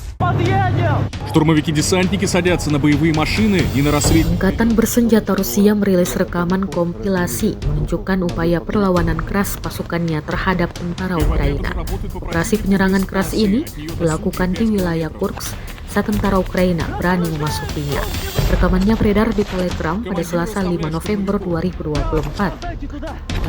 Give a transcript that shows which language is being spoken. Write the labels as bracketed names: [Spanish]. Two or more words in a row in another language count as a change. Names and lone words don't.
[Russian] Штурмовики-десантники садятся на боевые машины и на рассвете. [Indonesian] Angkatan bersenjata Rusia merilis rekaman kompilasi menunjukkan upaya perlawanan keras pasukannya terhadap tentara Ukraina. Operasi penyerangan keras ini dilakukan di wilayah Kursk saat tentara Ukraina berani memasukinya. Rekamannya beredar di Telegram pada Selasa 5 November 2024.